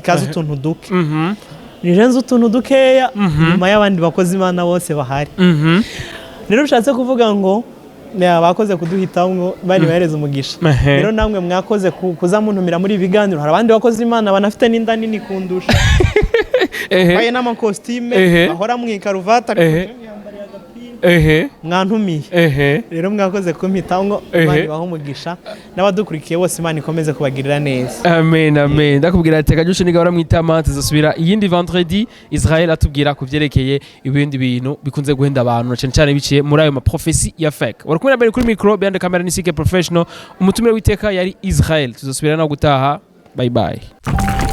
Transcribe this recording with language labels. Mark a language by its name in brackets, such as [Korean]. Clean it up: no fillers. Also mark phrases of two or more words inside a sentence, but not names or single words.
[Rundi] ikaze utuntu duke nije nzu utuntu dukeya nyuma y'abandi bakozi Imana bose bahari rero ushatse kuvuga ngo bakoze kuduhitaho ngo bari bahereza umugisha rero namwe mwakoze kuza muntumira muri ibiganiro hari abandi bakozi Imana banafite n'inda nini kundusha baye n'amakostime bahora mu ikaruvata mwantumiye rero mwakoze kumpitaho ngo Imana ibaho umugisha n'abadukurikiye bose Imana ikomeze kubagirira neza amen amen ndakubwira ati kajushe niga baramwitama tuzosubira iyindi vendredi Israel atubwira kuvyerekeye ibindi bintu bikunze guhenda abantu cyane cyane biciye muri ayo ma prophecy ya fake warakumira mbere kuri micro [English] behind camera [Rundi] ni CK professional umutumire witeka yari Israel tuzosubira no gutaha [English] bye bye